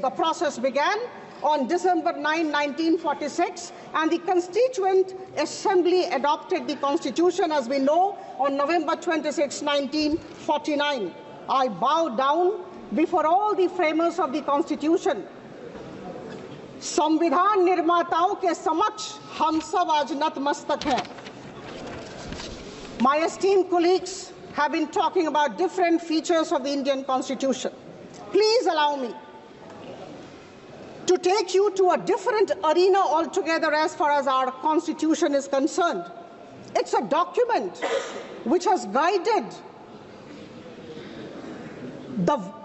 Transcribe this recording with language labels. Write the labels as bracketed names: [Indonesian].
[English] The process began on December 9, 1946, and the Constituent Assembly adopted the Constitution, as we know, on November 26, 1949. I bow down before all the framers of the Constitution. [Hindi] संविधान निर्माताओं के समक्ष हम सब आज नतमस्तक हैं. [English] My esteemed colleagues have been talking about different features of the Indian Constitution. Please allow me to take you to a different arena altogether as far as our Constitution is concerned. It's a document which has guided the